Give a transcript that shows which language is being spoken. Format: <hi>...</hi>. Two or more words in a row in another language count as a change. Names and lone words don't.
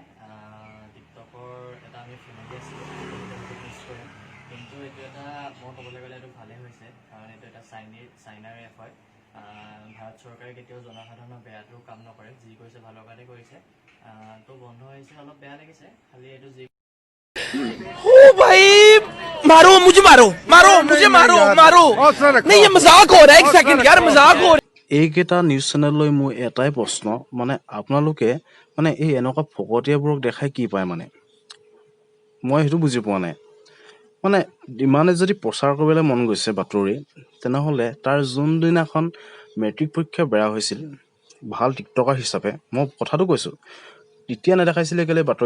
<as>টিকটকৰ এটা আমি ফেমিলি আছিলোঁ, ইউজ কৰিম, কিন্তু এইটো এটা মই ক'বলৈ গ'লে এইটো ভালেই হৈছে, কাৰণ এইটো এটা চাইনাৰ এপ হয়। ভাৰত চৰকাৰে কেতিয়াও জনসাধাৰণৰ বেয়াটো কাম নকৰে, যি কৰিছে ভালৰ কাৰণে কৰিছে। তো বন্ধ হৈছে, অলপ বেয়া লাগিছে, খালি এইটো যি</as> <hi>ओ भाई मारो मुझे, मारो मुझे, मारो नहीं, ये मजाक हो रहा है। एक सेकंड यार, मजाक हो रहा है।</hi> <as>এইকেইটা</as> <en>news channel</en> <as>মোৰ এটাই প্ৰশ্ন, মানে আপোনালোকে মানে এই এনেকুৱা ফকতীয়াবোৰক দেখাই কি পায় মানে? মই সেইটো বুজি পোৱা নাই। মানে ইমানে যদি প্ৰচাৰ কৰিবলৈ মন গৈছে বাতৰি, তেনেহ'লে তাৰ যোনদিনাখন মেট্ৰিক পৰীক্ষা বেয়া হৈছিল, ভাল টিকটকাৰ হিচাপে মই কথাটো কৈছোঁ, তেতিয়া নেদেখাইছিলে কেলৈ বাতৰিত?</as>